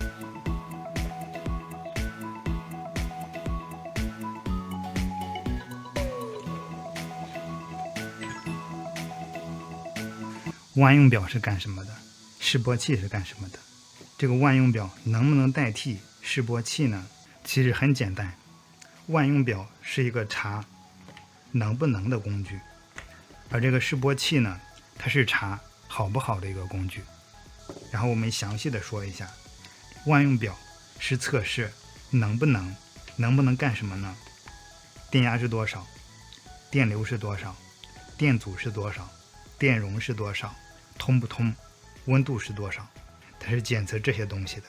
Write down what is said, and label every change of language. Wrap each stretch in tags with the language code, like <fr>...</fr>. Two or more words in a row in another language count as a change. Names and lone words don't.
<zh>万用表是干什么的？示波器是干什么的？这个万用表能不能代替示波器呢？其實很簡單，萬用表是一個查能不能的工具，而這個示波器呢，它是查好不好的一個工具。然後我們詳細的說一下，萬用表是測試能不能幹什麼呢？電壓是多少？電流是多少？電阻是多少？電容是多少？通不通？溫度是多少？它是檢測這些東西的。</zh>